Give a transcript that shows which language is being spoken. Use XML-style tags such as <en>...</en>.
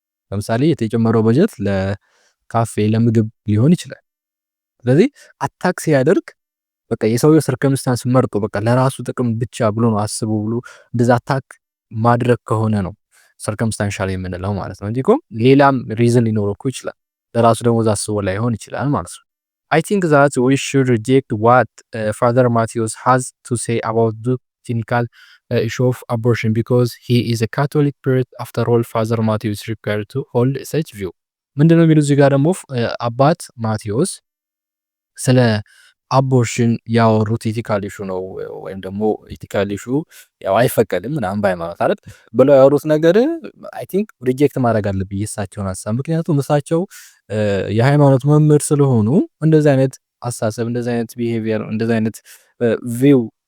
<am>ለምሳሌ የተጨመረው በጀት ለካፌ ለምግብ ሊሆን ይችላል። ስለዚህ አታክ ሲያደርግ በቃ የሰውየው ሰርከምስታንስ መርጦ በቃ ለራሱ ጥቅም ብቻ ብሎ ነው አስቦ ብሎ እንደዛ አታክ ማድረግ ከሆነ ነው ሰርከምስታንሻል የምንለው ማለት ነው እንጂ እኮ ሌላም ሪዝን ሊኖረው እኮ ይችላል። ለራሱ ደግሞ አስቦ ላይሆን ይችላል ማለት ነው።</am> <en>I think that we should reject what Father Matthews has to say about the technical issue of abortion because he is a Catholic priest. After all, Father Matthew is required to hold such view።</en> <am>ምንድነው የሚሉት እዚህ ጋር ደግሞ አባት ማቴዎስ ስለ አቦርሽን ያወሩት ኢቲካል ኢሹ ነው ወይም ደግሞ ኢቲካል ኢሹ ያው አይፈቀድም ምናምን በሃይማኖት አይደል ብለው ያወሩት ነገር</am> <en>አይ ቲንክ</en> <am>ሪጀክት ማድረግ አለብኝ የእሳቸውን ሀሳብ። ምክንያቱም እሳቸው የሃይማኖት መምህር ስለሆኑ እንደዚህ አይነት አስተሳሰብ፣ እንደዚህ አይነት ቢሄቪየር፣ እንደዚህ አይነት ቪው</am>